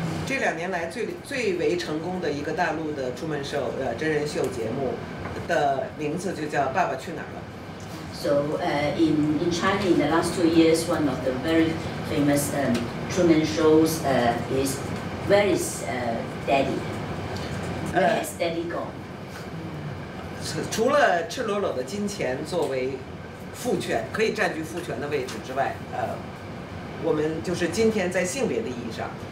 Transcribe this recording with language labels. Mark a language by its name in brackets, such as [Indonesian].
[Chinese] 这2年来最为成功的一个大陆的出门秀真人秀节目的名字就叫《爸爸去哪儿了》。 [English] So in China, in the last 2 years, one of the very famous Truman shows is Where is Daddy? Where has Daddy gone? [Chinese] 除了赤裸裸的金钱作为父权可以占据父权的位置之外，我们就是今天在性别的意义上。